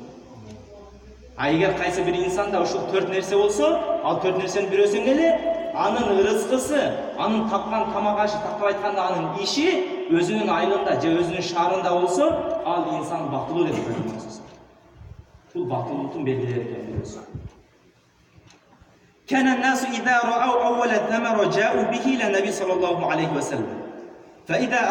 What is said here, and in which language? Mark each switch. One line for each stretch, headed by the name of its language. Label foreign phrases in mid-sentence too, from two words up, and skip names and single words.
Kyrgyz: А эгер кайсы бир инсанда ушул төрт нерсе болсо, ал төрт нерсенин бирөөсүн эле анын рызкысы, анын тапкан тамак ашы, тактап айтканда анын иши өзүнүн айылында же өзүнүн шаарында болсо, ал инсан бактылуу деп айтылат. Бул бактылуулуктун белгилери экен бирөөсү.
Arabic: كان الناس إذا رأوا أول الثمرة جاءوا به إلى النبي صلى الله عليه وسلم. فإذا